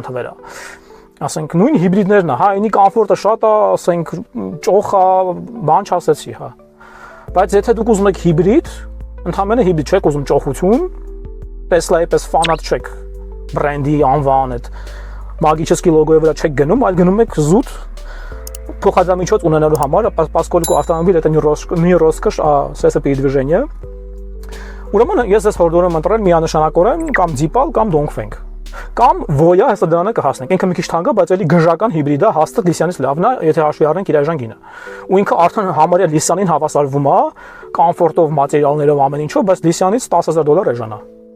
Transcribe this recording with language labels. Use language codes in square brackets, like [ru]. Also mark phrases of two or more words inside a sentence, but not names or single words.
[hy] թվեր է։ Ասենք նույն հիբրիդներն է, հա, այնի կոմֆորտը շատ է, ասենք ճոխ է, բան չասեցի, հա։ Բայց եթե դուք ուզում եք հիբրիդ, ընդհանրապես հիբրիդ չեք ուզում ճոխություն, Տեսլայի պես ֆանատ չեք, բրենդի անվան այդ մագիչեսկի լոգոյի վրա չեք գնում, այլ գնում եք զուտ փոխադրամիջոց ունենալու համար, [ru] поскольку автомобиль это не роскошь, а средство передвижения։ [hy] Ուրեմն ես ես հորդորում ընտրել միանշանակորեն կամ Ձիպալ կամ Dongfeng։ Կամ Voya հեսա դրանը կհասնենք։ Ինքը մի քիչ թանկ է, բայց էլի գժական հիբրիդ է, հաստատ լիթիանից լավն է, եթե հաշվի առնենք իր էժան գինը։ Ու ինքը արդեն համարյա լիթիանին հավասարվում է, կոմֆորտով, մատերիալներով, ամեն ինչով, բայց լիթիանից $10000 էժան է։